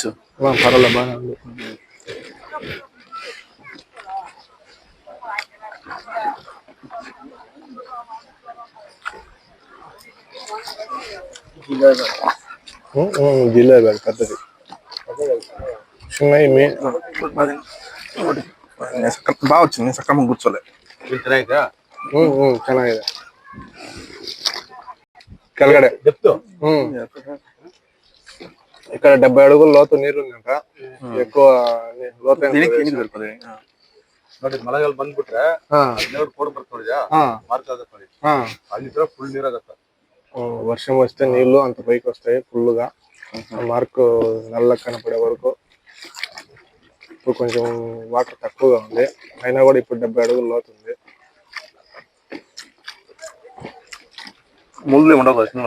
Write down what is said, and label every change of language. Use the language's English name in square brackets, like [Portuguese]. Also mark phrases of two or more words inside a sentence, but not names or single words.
[Telugu] పర్వాలేదు బాగానే ఉంది. జిలేబీ పెద్దది చిన్నవి బాగా వచ్చింది. సక్రమంగా కూర్చోలే. [Kannada] ಚೆನ್ನಾಗಿದೆ ಕೆಳಗಡೆ [Telugu] ఇక్కడ 70 అడుగుల లోతు నీరు ఉందంట. ఎక్కువ [Kannada] ಮಳೆಗಾಲ ಬಂದ್ಬಿಟ್ರೆ ಕೋಡ್ ಬರ್ತದೆ ಅಲ್ಲಿ ಫುಲ್ ನೀರಾಗತ್ತ. [Telugu] వర్షం వస్తే నీళ్లు అంత పైకి వస్తాయి ఫుల్ గా. మార్క్ నల్ల కనపడే వరకు. ఇప్పుడు కొంచెం వాటర్ తక్కువగా ఉంది, అయినా కూడా ఇప్పుడు 70 అడుగుల లోతు ఉంది. ముళ్ళు ఉండవు.